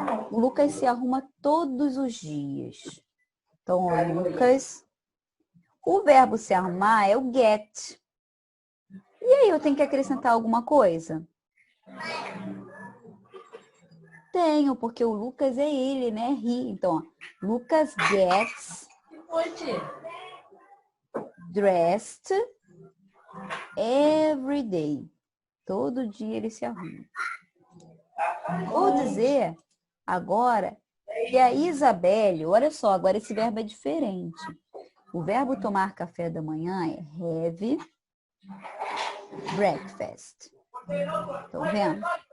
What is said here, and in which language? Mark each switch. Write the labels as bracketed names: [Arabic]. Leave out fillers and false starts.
[Portuguese] O Lucas se arruma todos os dias. Então, o Lucas, o verbo se arrumar é o get. E aí, eu tenho que acrescentar alguma coisa? Tenho, porque o Lucas é ele, né? [English] He. [Portuguese] Então, ó, [English] Lucas gets dressed every day. [Portuguese] Todo dia ele se arruma. Vou dizer agora E a Isabelle, olha só, agora esse verbo é diferente. O verbo tomar café da manhã é have breakfast. Estão vendo?